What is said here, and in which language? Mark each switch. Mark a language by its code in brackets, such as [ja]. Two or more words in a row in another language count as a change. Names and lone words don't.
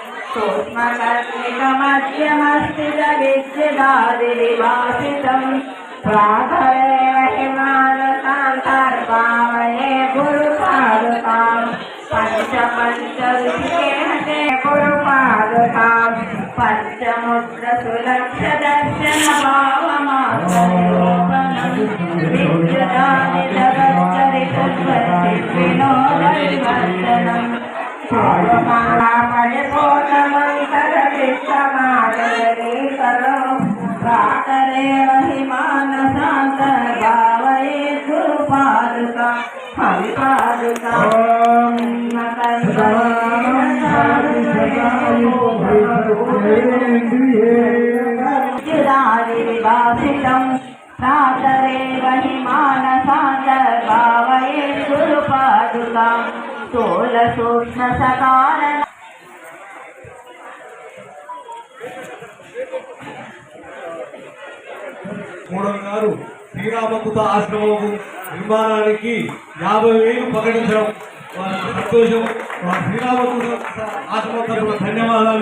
[sa] సూక్ష్మకర్ణికమధ్యమస్థితవిద్యుదాదివాసితం ప్రాతరేవ హిమాలకాంతర్పావయే గురుపాదుకాం పంచపంచరుషికేహతే గురుపాదుకాం పంచముద్ర సులక్ష దర్శన భావమాత్మనిరూపణం విద్యుదాని జగచ్చరిత వినోద వివర్ధనం प्रातरे महिमान शांत गावये गुरु पादुका हरि पादुका विभाषितम् प्रातरे महिमान शांत गावये गुरु पादुका स्थूल सूक्ष्म सकार [te] మూడవ గారు శ్రీరామకృత ఆశ్రమం నిర్మాణానికి 50,000 ప్రకటించడం వారి సంతోషం. శ్రీరామకృత ఆశ్రమం తరఫున ధన్యవాదాలు.